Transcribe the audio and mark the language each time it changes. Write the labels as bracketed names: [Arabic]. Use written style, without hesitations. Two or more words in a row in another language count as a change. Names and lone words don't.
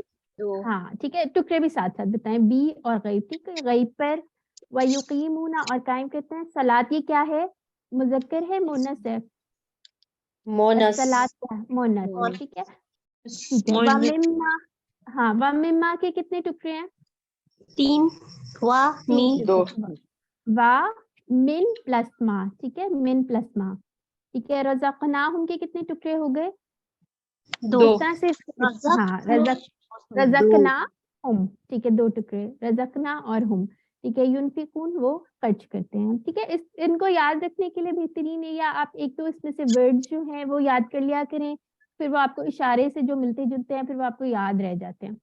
[Urdu] ہاں ٹھیک ہے, ٹکڑے بھی ساتھ ساتھ بتائیں, بی اور غیب. ٹھیک ہے, غیب پر. وَيُقِيمُونَ, اور قائم کرتے ہیں. صلاۃ, یہ کیا ہے؟ مذکر ہے مونث ہے؟ الصلاۃ کیا ہے؟ مونث. ٹھیک ہے, ٹھیک ہے. وَمِمَّا, ہاں, وَمِمَّا کے کتنے ٹکڑے ہیں؟ [Arabic] 3 وا می [Urdu] 2 وا من پلس ما. ٹھیک ہے, من پلس ما. ٹھیک ہے. رزقناہم کے کتنے ٹکڑے ہو گئے؟ 2 اس طرح سے. ہاں, [Arabic] رزقنا ہم. [Urdu] ٹھیک ہے, 2 ٹکڑے, رزقنا اور ہم. ٹھیک ہے, ينفقون, وہ خرچ کرتے ہیں. ٹھیک ہے, ان کو یاد رکھنے کے لیے بہترین ہے, یا آپ ایک تو اس میں سے ورڈز جو ہیں وہ یاد کر لیا کریں, پھر وہ آپ کو اشارے سے جو ملتے جلتے ہیں پھر وہ آپ کو یاد رہ جاتے ہیں.